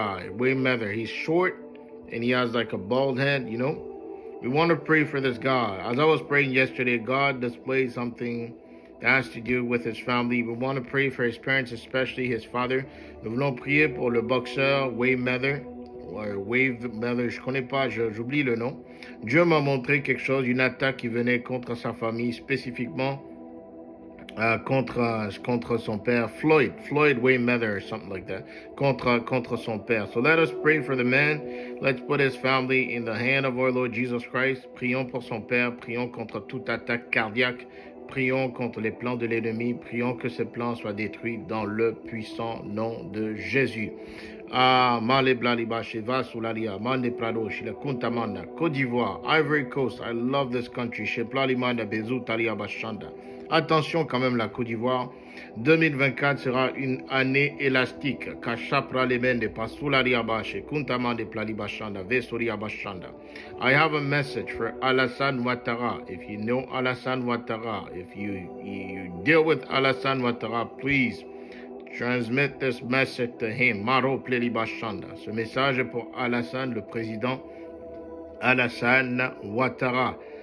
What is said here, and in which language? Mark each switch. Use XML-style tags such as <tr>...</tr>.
<en>Waymeather. He's short. And he has like a bald head, you know. We want to pray for this guy. As I was praying yesterday, God displayed something that has to do with his family. We want to pray for his parents, especially his father.</en> <fr>Nous voulons prier pour le boxeur Waymeather. Je connais pas, j'oublie le nom. Dieu m'a montré quelque chose, une attaque qui venait contre sa famille, spécifiquement contre son père, Floyd Waymeather</fr> <en>or something like that,</en> <fr>contre son père.</fr> <en>So let us pray for the man. Let's put his family in the hand of our Lord Jesus Christ.</en> <fr>Prions pour son père, prions contre toute attaque cardiaque, prions contre les plans de l'ennemi, prions que ces plans soient détruits dans le puissant nom de Jésus. Male Blaliba Sheva Sulalia, Mande Prado, Shila Kuntamanda, Côte d'Ivoire, Ivory Coast.</fr> <en>I love this country. Sheplalimanda Bezu Talia Bashanda.</en> <fr>Attention quand même la Côte d'Ivoire. 2024 sera une année élastique. Kachapra Lemende Pasularia Bashe, Kuntamande Plalibashanda, Vesoria Bashanda.</fr> <en>I have a message for Alassane Ouattara. If you know Alassane Ouattara, if you deal with Alassane Ouattara, please transmit this message to him. Maro Plelibashanda.</en> <fr>Ce message est pour Alassane, le président Alassane Ouattara.</fr>